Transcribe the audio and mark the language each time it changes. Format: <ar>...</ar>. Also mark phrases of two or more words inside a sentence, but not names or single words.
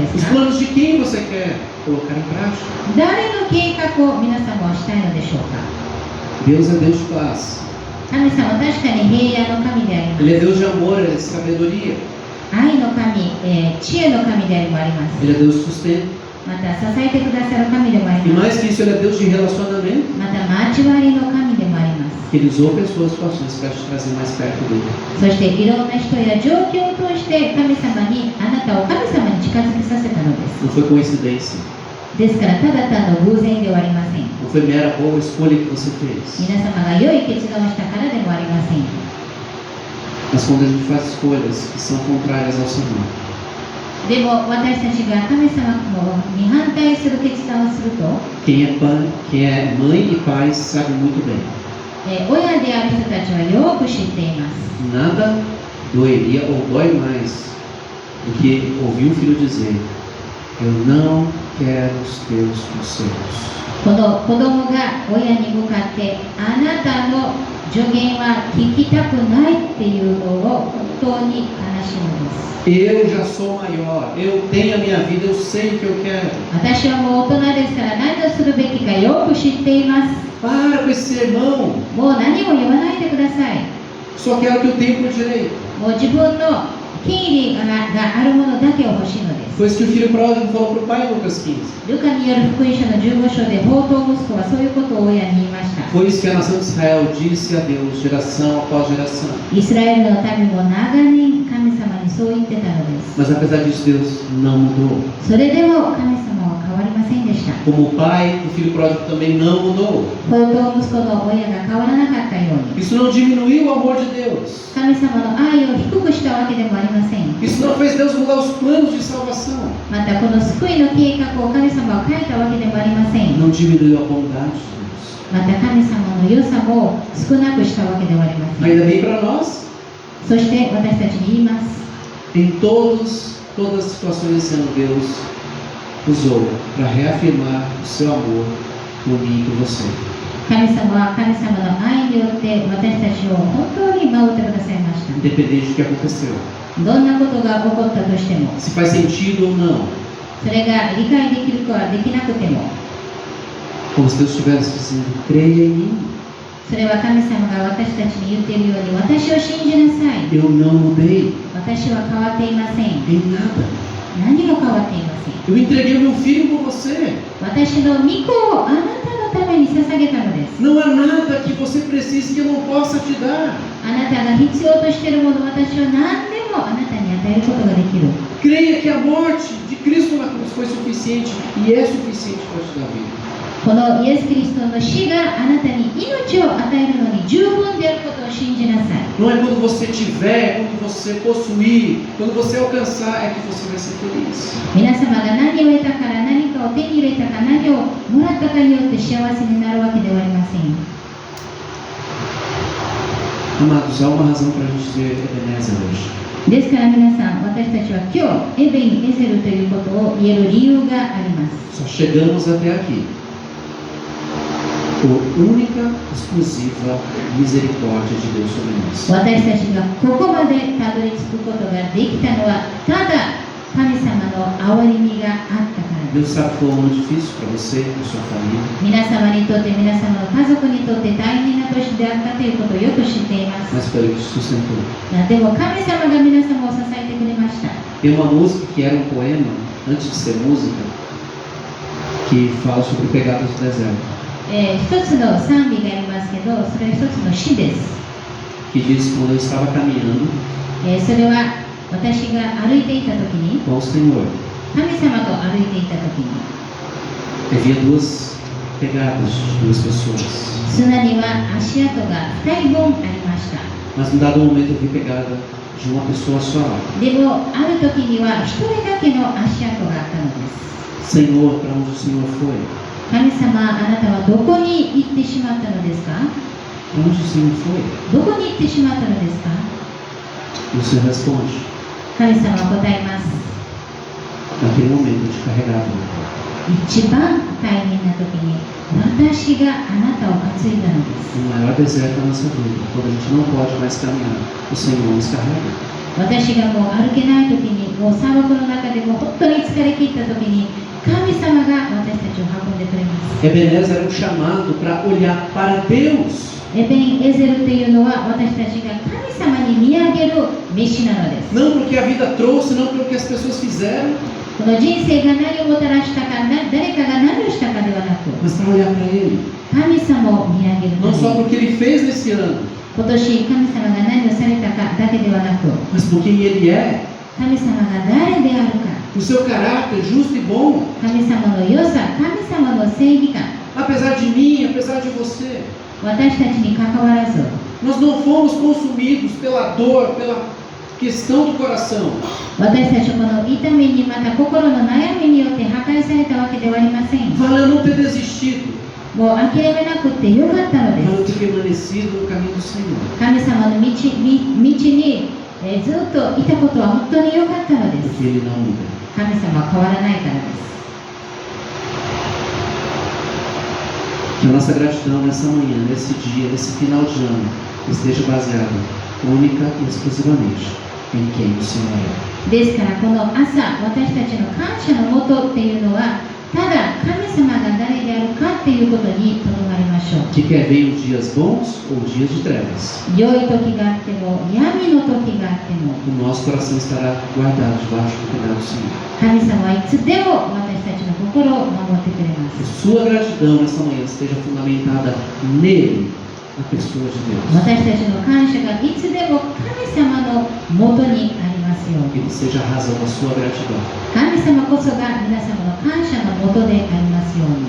<pt>Os</pt> <ja>すか？</ja> <pt>planos de quem você quer colocar em prática?</pt> <ja>誰の計画を皆様はしたいのでしょうか？</ja> <pt>Deus é Deus de paz.</pt> <ja>神様は確かに平安の神であります。</ja> <pt>Ele é Deus de amor, Ele é de sabedoria.</pt> <ja>愛の神、知恵の神でもあります。</ja> <pt>Ele é Deus de sustento.</pt> <ja>また支えてくださる神でもあ</ja> <pt>E</pt> <ja>ります。</ja> <pt>mais que isso, Ele é Deus de relacionamento.</pt> <ja>また交わりの神でもあります。</ja> <pt>Que Ele usou pessoas, situações para te trazer mais perto dele.</pt> <ja>そしていろんな人や状況を通して神様にあなたを神様に近づけさせたのです。</ja> <pt>Não foi coincidência.</pt> <ja>ですからただ単の偶然ではありません。</ja> <pt>Não foi mera boa escolha que você fez.</pt> <ja>皆様が良い決断をしたからでもありません。</ja> <pt>Mas quando a gente faz escolhas que são contrárias ao Senhor,</pt> <ja>でも私たちが神様に反対する決断をすると、</ja> <pt>quem é mãe e pai sabe muito bem.</pt> <ja>親である人たちはよく知っています。</ja> <pt>Nada doeria ou dói mais do que ouvir um filho dizer: Eu não quero os teus conselhos.</pt> <ja>この子供が親に向かってあなたの助言は聞きたくないっていうのを本当に悲しむんです。</ja> <pt>Eu já sou maior, eu tenho a minha vida, eu sei o que eu quero.</pt> <ja>私はもう大人ですから何をするべきかよく知っています。</ja> <pt>Para com esse sermão,</pt> <ja>もう何も言わないでください。</ja> <pt>só quero o que eu tenho por direito.</pt> <ja>もう自分の権利があるものだけを欲しいのです。</ja> <pt>Foi isso que o filho pródigo falou para o pai em Lucas 15.</pt> <ja>ルカによる福音書の15章で放蕩息子はそういうことを親に言いました。</ja> <pt>Foi isso que a nação de Israel disse a Deus, geração após geração.</pt> <ja>イスラエルの民も長年神様にそう言ってたのです。</ja> <pt>Mas apesar disso, Deus não mudou.</pt> <ja>それでも神様は変わりませんでした。</ja> <pt>Como o pai do filho pródigo também não mudou.</pt> <ja>放蕩息子の親が変わらなかったように、</ja> <pt>Isso não diminuiu o amor de Deus.</pt> <ja>神様の愛を低くしたわけでもありません。</ja> <pt>Isso não fez Deus mudar os planos de salvação.</pt> <ja>またこの救いの計画を神様は変えたわけでもありません。</ja> <pt>Não diminuiu a bondade de Deus.</pt> <ja>また神様の良さも少なくしたわけではありません。</ja> <pt>Ainda bem para nós.</pt> <ja>そして私たちに言います。</ja> <pt>Em todas as situações esse ano, Deus usou para reafirmar o seu amor por mim e por você.</pt> <ja>神様は神様の愛によって私たちを本当に守ってくださいました。</ja> <pt>Independente do que aconteceu.</pt> <ja>どんなことが起こったとしても、</ja> <pt>Se faz sentido ou não.</pt> <ja>それが理解できるかできなくても、</ja> <pt>Como se Deus estivesse dizendo: creia em mim.</pt> <ja>それは神様が私たちに言っているように、私を信じなさい。</ja> <pt>Eu não mudei</pt> <ja>私は変わっていません。</ja> <pt>em nada.</pt> <ja>何も変わっていません。</ja> <pt>Eu entreguei o meu filho por você.</pt> <ja>私の御子をあなたのために捧げたのです。</ja> <pt>Não há nada que você precise que eu não possa te dar.</pt> <ja>あなたが必要としているもの、私は何でもあなたに与えることができる。</ja> <pt>Creia que a morte de Cristo na cruz foi suficiente e é suficiente para te dar vida.</pt> <ja>このイエス・キリストの死があなたに命を与えるのに十分であることを信じなさい。</ja> <pt>Não é quando você tiver, quando você possuir, quando você alcançar, é que você vai ser feliz.</pt> <ja>皆様が何を得たから、何かを手に入れたか、何をもらったかによって幸せになるわけではありません。</ja> <pt>Amados, há uma razão para a gente dizer Ebenezer hoje.</pt> <ja>ですから皆さん、私たちは今日エベン・エゼルということを言える理由があります。</ja> <pt>Só chegamos até aqui por única, exclusiva misericórdia de Deus sobre nós.</pt> <ja>私たちがここまでたどり着くことができたのは、ただ神様の憐れみがあったからです。</ja> <pt>Deus sabe que foi um ano difícil para você, para sua família.</pt> <ja>皆様にとって、皆様の家族にとって大変な年であったということをよく知っていま</ja> <pt>Mas</pt> <ja>す。</ja> <pt>foi Ele que te sustentou.</pt> <ja>でも神様が皆様を支えてくれました。</ja> <pt>Tem uma música que era um poema, antes de ser música, que fala sobre o pecado do deserto.</pt> <ja>一つの賛美がありますけど、それは一つの詩です。</ja> <pt>Que diz que quando eu estava caminhando</pt> <ja>それは私が歩いていた時に、</ja> <pt>com o Senhor,</pt> <ja>神様と歩いていた時に、</ja> <pt>eu via duas pegadas de duas pessoas.</pt> <ja>砂には足跡が2人分ありました。</ja> <pt>Mas em dado momento eu vi pegada de uma pessoa só.</pt> <ja>でもある時には1人だけの足跡があったのです。</ja> <pt>Senhor, para onde o Senhor foi?</pt> <ja>神様、あなたはどこに行ってしまったのですか？</ja> <pt>Onde o Senhor foi?</pt> <ja>どこに行ってしまったのですか？</ja> <pt>E o Senhor responde:</pt> <ja>神様は答えます。</ja> <pt>naquele momento eu te carregava no colo.</pt> <ja>一番大変な時に私があなたを担いだのです。</ja> <pt>No maior deserto da nossa vida, quando a gente não pode mais caminhar, o Senhor nos carrega.</pt> <ja>私がもう歩けない時に、もう砂漠の中でもう本当に疲れ切った時に、神様が私たちを運んでくれます。</ja> <pt>Ebenezer era um chamado para olhar para Deus.</pt> <ja>エベンエゼルというのは私たちが神様に見上げる飯なのです。</ja> <pt>Não porque a vida trouxe, não pelo que as pessoas fizeram,</pt> <ja>この人生が何をもたらしたか、誰かが何をしたかではなく、</ja> <pt>mas para olhar para Ele.</pt> <ja>神様を見上げるた</ja> <pt>Não</pt> <ja>め</ja> <pt>só</pt> <ja>に、</ja> <pt>pelo que Ele fez nesse ano,</pt> <ja>今年神様が何をされたかだけではなく、</ja> <pt>mas por quem Ele é.</pt> <ja>神様が誰であるか、</ja> <pt>O seu caráter justo e bom.</pt> <ja>神様の良さ、神様の正義感、</ja> <pt>Apesar de mim, apesar de você,</pt> <ja>私たちに関わらず、</ja> <pt>nós não fomos consumidos pela dor, pela questão do coração.</pt> <ja>私たちはこの痛みにまた心の悩みによって破壊されたわけではありません。</ja> <pt>Valeu não ter desistido,</pt> <ja>もう諦めなくてよかったので</ja> <pt>valeu</pt> <ja>す。</ja> <pt>ter permanecido no caminho do Senhor.</pt> <ja>神様の道に、ずっといたことは本当によかったのです。</ja> <pt>Porque Ele não muda.</pt> <ja>神様は変わらないからです。</ja> <pt>Que a nossa gratidão nessa manhã, nesse dia, nesse final de ano, esteja baseada única e exclusivamente em quem o Senhor é.</pt> <ja>ですからこの朝、私たちの感謝のもとっていうのは、ただ神様が誰であるかっていうことにとどまりましょう。</ja> <pt>Que quer venham dias bons ou dias de trevas,</pt> <ja>良い時があっても、闇の時があっても、</ja> <pt>o nosso coração estará guardado debaixo do cuidado do Senhor.</pt> <ja>神様はいつでも私たちの心を守ってくれま</ja> <pt>Que</pt> <ja>す。</ja> <pt>sua gratidão nessa manhã esteja fundamentada nele, na pessoa de Deus.</pt> <ja>私たちの感謝がいつでも神様のもとにありますよう</ja> <pt>Que</pt> <ja>に。</ja> <pt>ele seja a razão da sua gratidão.</pt> <ja>神様こそが皆様の感謝のもとでありますように。</ja>